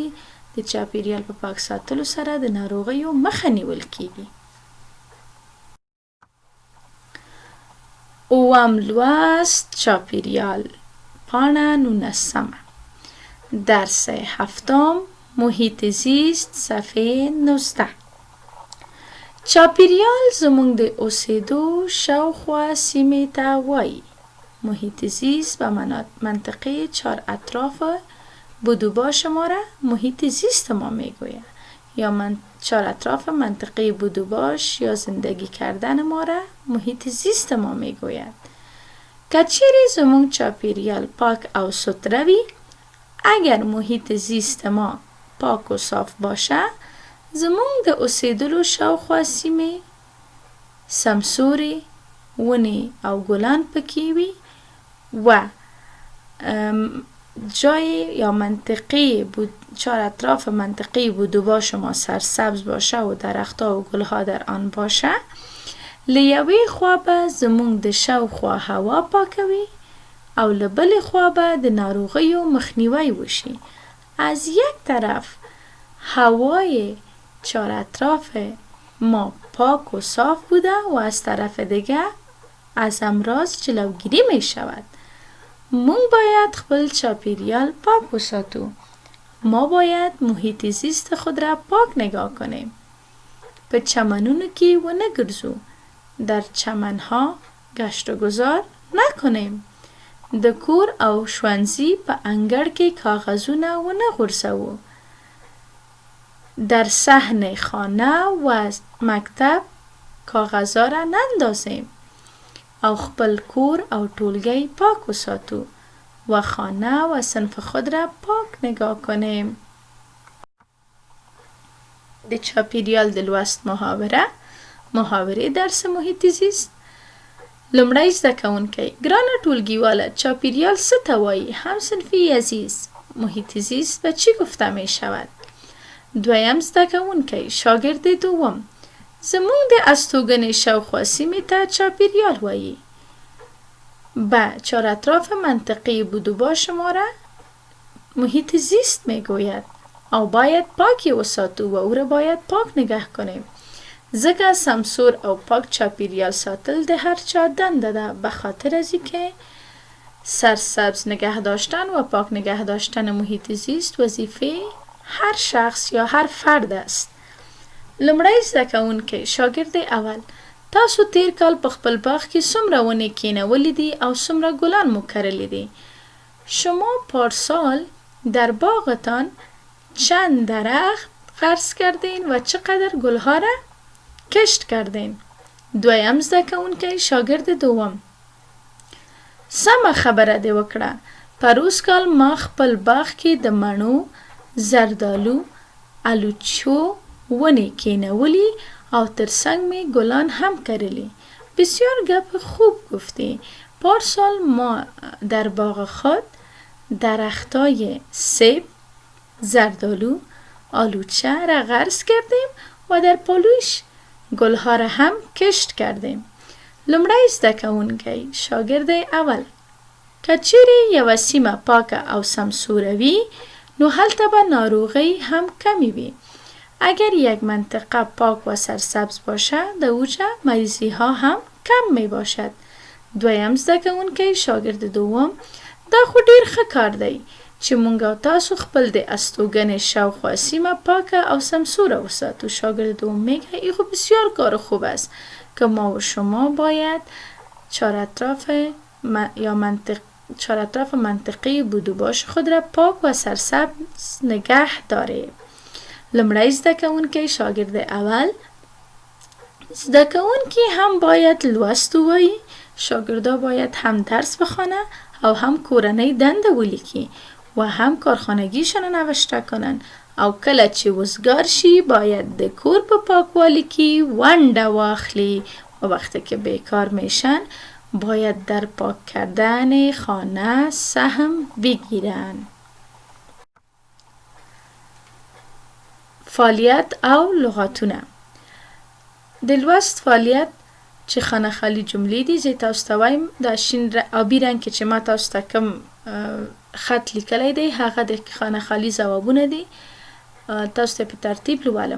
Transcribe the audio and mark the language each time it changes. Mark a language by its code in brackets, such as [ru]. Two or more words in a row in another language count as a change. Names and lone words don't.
[ps] د چاپیریال په پاک ساتلو سره د ناروغیو مخه نیول کیږي. اووم لوست چاپیریال پاڼه 19 [fa] درس هفتم محیط زیست صفحه 19. [ps] چاپیریال زمونږ د اوسېدو شاوخوا سیمې ته وایي. [fa] محیط زیست به منطقه چار اطراف بودوباش ما را محیط زیست ما میگوید یا چار اطراف منطقه بودوباش یا زندگی کردن ما را محیط زیست ما میگوید. [ps] که چیرې زمونږ چاپیریال پاک او سوتره وي، [fa] اگر محیط زیست ما پاک و صاف باشه، [ps] زمونږ د اوسېدلو شاوخوا سیمې سمسورې ونې او ګلان پکې وي و [fa] جای یا منطقه چار اطراف منطقه بودوباش ما سرسبز باشه و درختها و گلها در آن باشه، [ps] له یوې خوا به زمونږ د شاوخوا هوا پاکه وي او له بلې خوا به د ناروغیو مخنیوی وشي. [fa] از یک طرف هوای چار اطراف ما پاک و صاف بوده و از طرف دیگه از امراض جلوگیری می شود. [ps] مونږ باید خپل چاپیریال پاک وساتو. [fa] ما باید محیط زیست خود را پاک نگاه کنیم. [ps] په چمنونو کې ونه ګرځو. [fa] در چمنها گشت و گذار نکنیم. [ps] د کور او ښوونځي په انګړ کې کاغذونه ونه غورځوو. [fa] در صحن خانه و مکتب کاغذها را نندازیم [ps] او خپل کور او ټولګی پاک وساتو [fa] و خانه و صنف خود را پاک نگاه کنیم. [ps] د چاپیریال د لوست محاوره [fa] درس محیط زیست. [ps] لومړی زده کوونکی: ګرانه ټولګیواله، چاپیریال څه ته وایي؟ [fa] همصنفی عزیز، محیط زیست به چی گفته می شود؟ [ps] دویم زده کوونکی: [fa] شاگرد دوم، [ps] زمونږ د استوګنې شاوخوا سیمې ته چاپیریال وایي. [fa] به چار اطراف منطقه بودوباش ما را محیط زیست می گوید [ps] او باید پاکی وساتو [fa] و او را باید پاک نگه کنیم. [ps] ځکه سمسور او پاک چاپیریال ساتل د هر چا دنده ده، [fa] به خاطر از اینکه سرسبز نگه داشتن و پاک نگه داشتن محیط زیست وظیفه هر شخص یا هر فرد است. [ps] لومړی زده کوونکی: [fa] شاګرد اول، [ps] تاسو تیر کال په خپل باغ کې څومره ونې کینولې دي او څومره گلان مو کرلی دي؟ [fa] شما پارسال در باغتان چند درخت غرس کردین و چقدر گلها را کشت کردین؟ [ps] دویم زده کوونکی: [fa] شاگرد دوم، [ps] سمه خبره دې وکړه. پروس کال ما خپل باغ کې د مڼو، زردالو، الوچو ونې کینولی او ترڅنګ می گلان هم کرلی. [fa] بسیار گپ خوب گفتی. پارسال ما در باغ خود درختای سیب، زردالو، آلوچه را غرس کردیم و در پالوش گلها را هم کشت کردیم. [ps] لومړی زده کوونکی: [fa] شاگرد اول، [ps] که چیرې یوه سیمه پاکه او سمسوره وي، نو هلته به ناروغۍ هم کمی وي. [fa] اگر یک منطقه پاک و سرسبز باشد در اوجه مریضی ها هم کم می باشد. [ps] دویم زده کوونکی [fa] شاګرد دوم [ps] دا خو ډیر ښه کار دی چې مونږ او تاسو خپل د استوګنې شاوخوا سیمه پاکه او سمسوره وساتو. [fa] شاگرد دوم میگه ای خب بسیار کار خوب است که ما و شما باید چهاراطراف منطقه بود و باش خود را پاک و سرسبز نگه داریم. [ps] لمړی زده کوونکی [fa] شاگرد اول [ps] زده کوونکی هم باید لوست ووایي. [fa] شاگردا باید هم درس بخوانه [ps] او هم کورنۍ دنده ولیکي [fa] و هم کارخانگیشان نوشته کنن [ps] او کله چې وزګار شي باید د کور په پاکوالي کې ونډه واخلي [fa] و وقتی که بیکار میشن باید در پاک کردن خانه سهم بگیرن. [ps] فعالیت او لغاتونه. د لوست فعالیت چې [fa] خانه خالی [ps] جملې دي زه تاسو ته وایم دا شین آبي رنګ کې چې ما تاسو ته کوم خط لیکلی دی هغه د [fa] خانه خالی [ps] ځوابونه دي. تاسو ته په ترتیب لولم.